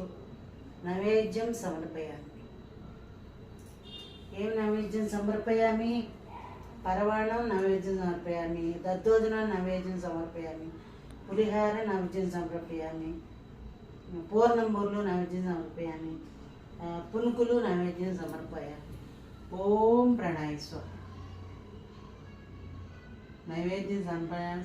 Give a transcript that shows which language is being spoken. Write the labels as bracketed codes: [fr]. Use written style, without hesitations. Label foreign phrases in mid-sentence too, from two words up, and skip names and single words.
[sa] नैवेद्यं समर्पयामि। एवं नैवेद्यं समर्पयामि। परवाणं नैवेद्यं समर्पयामि, दद्धोदनं नैवेद्यं समर्पयामि, पुलिहार नैवेद्यं समर्पयामि, पूर्णंबूर्लु नैवेद्यं समर्पयामि, పునుకులు నైవేద్యం సమర్పయామి. ఓం ప్రణాయ స్వాహ. నైవేద్యం సమర్పయామి.